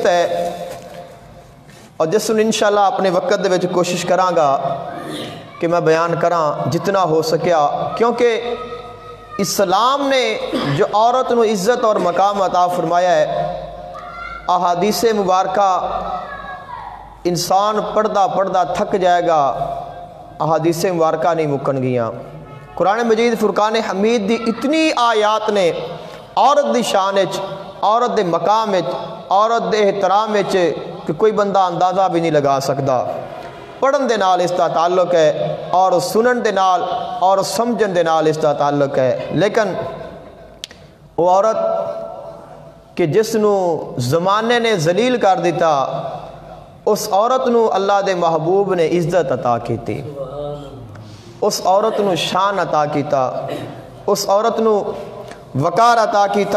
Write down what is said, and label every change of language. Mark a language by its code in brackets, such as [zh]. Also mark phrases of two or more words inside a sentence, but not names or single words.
[pa] ہے، اور جس نے انشاءاللہ اپنے وقت دے وچ کوشش کراں گا کہ میں بیان کراں جتنا ہو سکیا، کیونکہ اسلام نے جو عورت نو عزت اور مقام عطا فرمایا ہے، احادیث مبارکہ انسان پڑھدا پڑھدا تھک جائے گا، احادیث مبارکہ نہیں مکن گیاں۔ قرآن مجید فرقان حمید دی اتنی آیات نے عورت دی شان وچ، عورت دے مقام وچ، عورت دے احترام وچ کہ [ur] کوئی بندہ اندازہ بھی نہیں لگا سکتا۔ [pa] پڑھن دے نال اس کا تعلق ہے، اور سنن دے نال اور سمجھن دے نال اس کا تعلق ہے، لیکن وہ عورت کہ جس نو زمانے نے ذلیل کر دیتا، اس عورت نو اللہ دے محبوب نے عزت عطا کیتی، اس عورت نو شان عطا کیتا، اس عورت نو وقار عطا کیتا۔